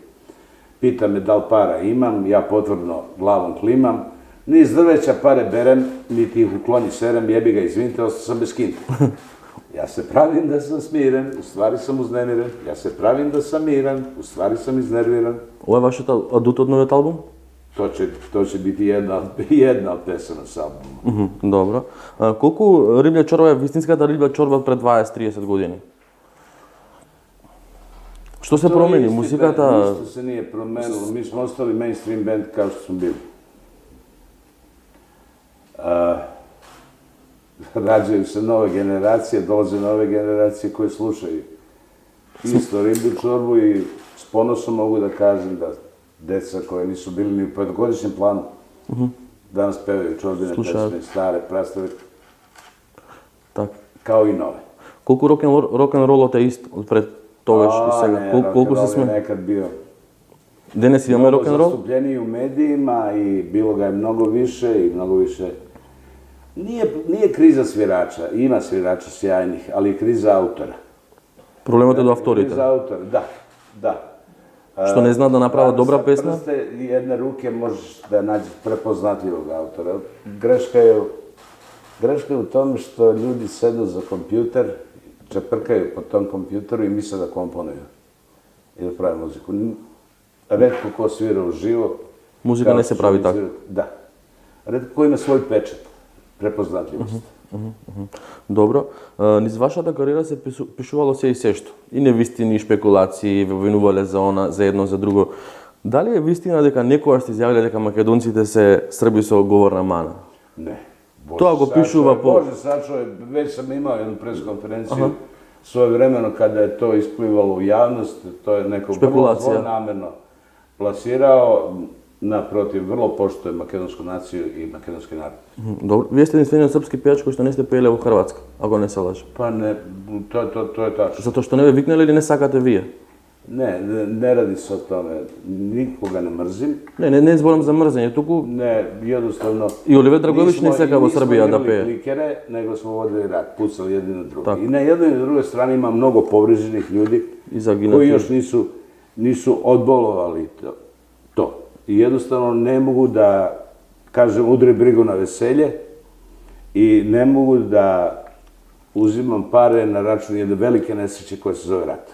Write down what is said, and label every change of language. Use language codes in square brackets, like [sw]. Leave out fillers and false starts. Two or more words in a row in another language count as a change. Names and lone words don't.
[sr] Pita me da li para imam, ja potvrdno glavom klimam. Ni iz drveća pare berem, niti ih u klonji serem, jebi ga, izvinite, ostao sam bez kinte. Ja se pravim da sam smiren, u stvari sam uznemiren. Ja se pravim da sam miran, u stvari sam iznerviran. [mk] Ова е вашиот адут од новиот албум? [sr] To će biti jedna od pesama sa albumom. [mk] Добро. Колку Риблја чорба е вистинската Риблја чорба пред 20-30 години? Што се промени? Музиката... [sr] Ništa se nije promenilo, mi smo ostali [en] mainstream band [sr] kao što smo bili. Rađaju se nove generacije, dolaze nove generacije koje slušaju isto Riblju čorbu i s ponosom mogu da kažem da deca koje nisu bili ni u 5-godišnjem planu danas pevaju čorbine pesme, stare, prastave, [mk] Так. [sr] kao i nove. [mk] Колку рок-н-ролот е ист од пред тогаш и сега? [sr] Ne, [mk] Колку се [sr] rock'n'roll je [mk] сме? [sr] nekad bio [mk] Денес имаме [sr] mnogo [mk] рок-н-рол? [sr] zastupljeniji u medijima i bilo ga je mnogo više i mnogo više. Nije kriza svirača, ima svirača sjajnih, ali je kriza autora. [mk] Проблемот е до авторите. [sr] Kriza autora, da. [mk] Што не знаат да направат добра песна? [sr] Sa prste jedne ruke možeš da nađeš prepoznatljivog autora. Greška je u tome što ljudi sedu za kompjuter, čeprkaju po tom kompjuteru i misle da komponuju i da prave muziku. Retko ko svira uživo. Muzika ne se pravi tako. Da. Retko ko ima svoj pečat. prepoznatljivost. [mk] Добро. Низ вашата кариера се пишувало се и сешто. И невистини, шпекулации, винувале за едно, за друго. Дали е вистина дека некогаш сте изјавиле дека македонците се Срби со говорна мана? [sr] Ne. To ako pišu Bože sačuvaj, već sam imao jednu preskonferenciju svojevremeno kada je to isplivalo u javnost, to je neko vrlo zlonamerno plasirao, naprotiv, vrlo poštuje makedonsku naciju i makedonski narod. Dobro. [mk] Вие сте единствениот српски пејач кој што не сте пееле во Хрватска, ако не се лажам. [sr] Pa ne, to je tačno. [mk] Затоа што не ве викнале или не сакате вие? [sr] Ne radi se o tome, nikoga ne mrzim. [mk] Не зборам за мрзење, туку [sr] Ne, jednostavno... [mk] и Оливер Драговиќ не сака во Србија да [sr] Nismo [mk] пее. [sr] imali klikere, nego smo vodili rat, pucali jedni na drugi. I na jednoj i na drugoj strani ima mnogo povrijeđenih ljudi koji još nisu odbolovali to. I jednostavno ne mogu da, kažem, udre brigu na veselje i ne mogu da uzimam pare na račun jedne velike nesreće koja se zove rat.